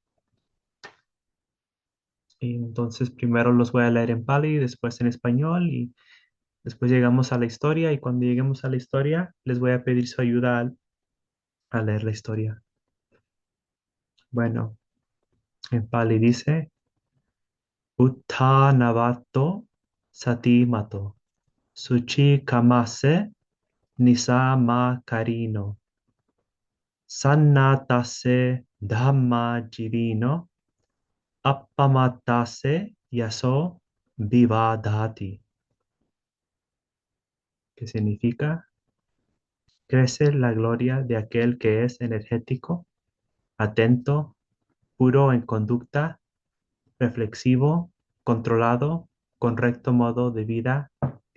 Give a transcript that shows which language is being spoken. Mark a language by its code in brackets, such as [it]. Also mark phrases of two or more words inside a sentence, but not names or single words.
[es] Y entonces primero los voy a leer en Pali, después en español y después llegamos a la historia y cuando lleguemos a la historia les voy a pedir su ayuda a leer la historia. Bueno, en Pali dice, [pi] Uttanavato sati mato, suchi kamase nisama karino, sannatase dhamma jirino, appamatase yaso vivadati, [es] que significa, crece la gloria de aquel que es energético, atento, puro en conducta, reflexivo, controlado, con recto modo de vida, vigilante.